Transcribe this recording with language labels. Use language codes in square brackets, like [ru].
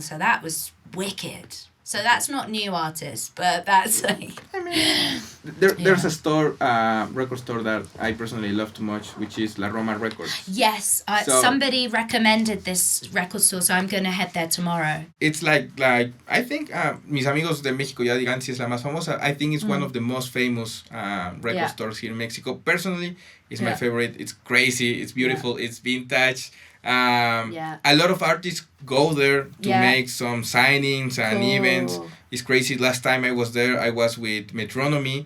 [en] So that was wicked. So that's not new artists, but that's like... There's a store, record store that I personally love too much, which is La Roma Records. Yes, somebody recommended this record store, so I'm going to head there tomorrow. It's like I think, [es] mis amigos de México ya digan si es la más famosa. [en] I think it's one of the most famous record stores here in Mexico. Personally, it's my favorite. It's crazy, it's beautiful, it's vintage. A lot of artists go there to make some signings and events. It's crazy. Last time I was there, I was with Metronomy.